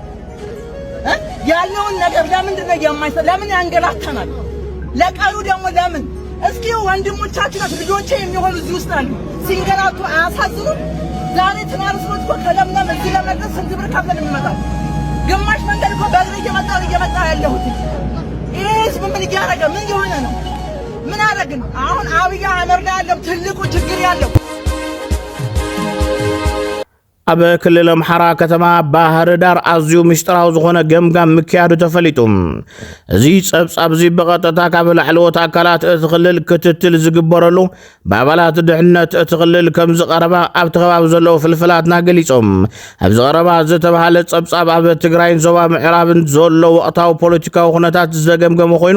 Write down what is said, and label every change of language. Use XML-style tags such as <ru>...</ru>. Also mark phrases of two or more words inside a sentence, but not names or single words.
<am>ያለውን ነገር ለምንድን ነው የማይሰራ ለምን ያንገላታናል ለቀሩ ደግሞ ለምን እስኪ ወንድሞቻችን ልጆቼ የሚሆኑ እዚህ ውስጥ አሉ ሲንገላቱ አያሳዝኑ ዛሬ ትናርስሎት ከለምለም እዚህ ለመድረስ ስንት ብር ከፍለን የሚመጣው ግማሽ መንገድ እኮ በእግር እየመጣ ያለሁት ይሄ ህዝብ ምን እያደረገ ምን የሆነ ነው ምን አደረግን አሁን አብይ አህመድ ላይ ያለው ትልቁ ችግር ያለው</am> <ti>ኣብ ክልል ኣምሓራ ከተማ ባህር ዳር ኣዝዩ ምስጢራዊ ዝኾነ ገምጋም ምክያዱ ተፈሊጡም እዚ ጸብጻብ እዚ ብቐጥታ ካብ ላዕለዎት ኣካላት እቲ ክልል ክትትል ዝግበረሉ ብኣባላት ድሕነት እቲ ክልል ከም ዝቐረባ ኣብቲ ከባቢ ዘለዉ ፍልፍላትና ገሊፆም ኣብ ዝቐረባ ዝተባሃለ ጸብጻብ ኣብ ትግራይን ዞባ ምዕራብን ዘሎ ወቕታዊ ፖለቲካዊ ኩነታት ዘገምገመ ኮይኑ</ti>